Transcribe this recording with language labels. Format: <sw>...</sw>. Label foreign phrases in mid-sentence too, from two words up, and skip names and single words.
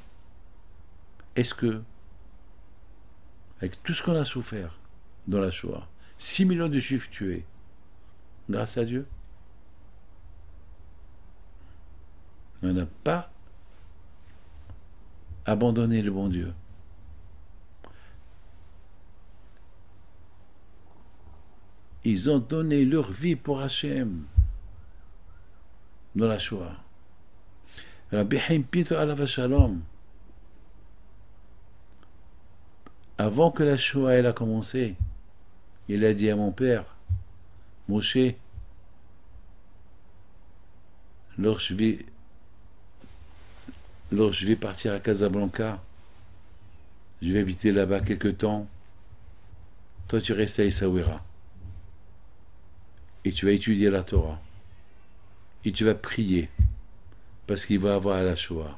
<fr>Est-ce que, avec tout ce qu'on a souffert dans la Shoah, 6 millions de Juifs tués, grâce à Dieu, on n'a pas abandonné le bon Dieu. Ils ont donné leur vie pour Hachem dans la Shoah. Rabbi Chaim Pinto</fr> <he>עליו השלום,</he> <fr>avant que la Shoah elle a commencé, il a dit à mon père, Moshe, lorsque je vais partir à Casablanca, je vais habiter là-bas quelque temps, toi tu restes à Essaouira et tu vas étudier la Torah et tu vas prier parce qu'il va y avoir la Shoah.</fr>